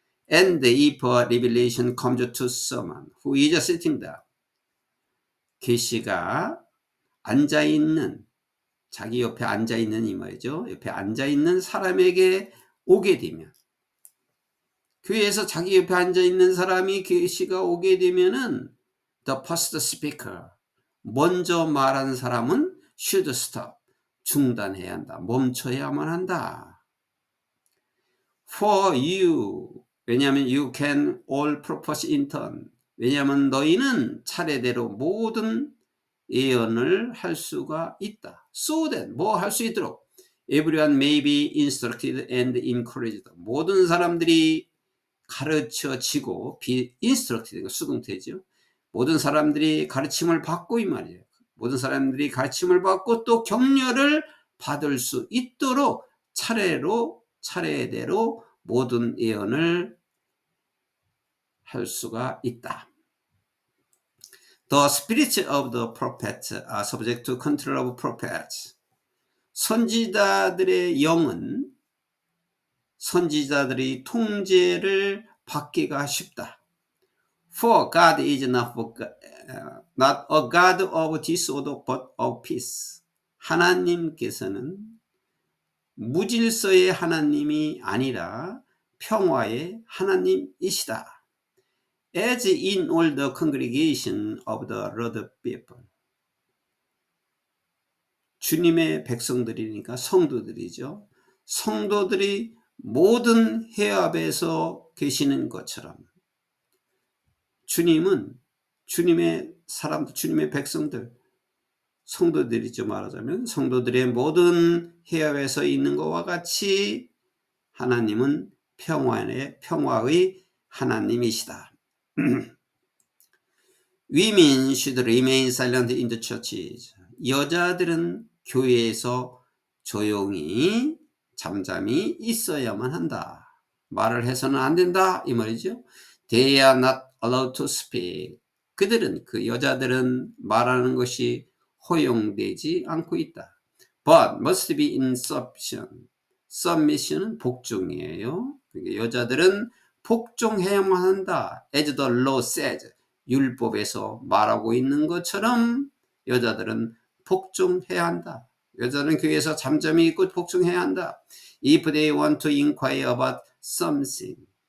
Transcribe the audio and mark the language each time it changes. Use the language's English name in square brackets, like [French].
[English] And if a revelation comes to someone who is sitting there, [Korean] 계시가 앉아있는, 자기 옆에 앉아있는 이 말이죠. 옆에 앉아있는 사람에게 오게 되면, 교회에서 자기 옆에 앉아있는 사람이 계시가 오게 되면은 [English] the first speaker, [Korean] 먼저 말한 사람은 [English] should stop, [Korean] 중단해야 한다, 멈춰야만 한다. [English] For you, [Korean] 왜냐하면 [English] you can all propose in turn, [Korean] 왜냐하면 너희는 차례대로 모든 예언을 할 수가 있다. So that, 뭐 할 수 있도록 everyone may be instructed and encouraged, 모든 사람들이 가르쳐지고, be instructed, 수동태죠. [English] 모든 사람들이 가르침을 받고 이 말이에요. 모든 사람들이 가르침을 받고 또 격려를 받을 수 있도록 차례대로 모든 예언을 할 수가 있다. The spirits of the prophets are subject to control of prophets. [Korean] 선지자들의 영은 선지자들이 통제를 받기가 쉽다. [English] For God is not a God of disorder but of peace. [Korean] 하나님께서는 무질서의 하나님이 아니라 평화의 하나님이시다. [English] As in all the congregation of the Lord's people. [Korean] 주님의 백성들이니까 성도들이죠. 성도들이 모든 회합에서 계시는 것처럼 주님은 주님의 사람들, 주님의 백성들, 성도들이죠. 말하자면 성도들의 모든 회합에서 있는 것과 같이 하나님은 평화의 하나님이시다. [English] Women should remain silent in the churches. [Korean] 여자들은 교회에서 조용히 잠잠히 있어야만 한다. 말을 해서는 안 된다 이 말이죠. [English] They are not allowed to speak. [Korean] 그 여자들은 말하는 것이 허용되지 않고 있다. [English] But must be in submission. [Korean] Submission은 복종이에요. 그러니까 여자들은 복종해야만 한다. [English] As the law says. [Korean] 율법에서 말하고 있는 것처럼 여자들은 복종해야 한다. 여자는 교회에서 잠잠히 있고 복종해야 한다. [English] If they want to inquire about something.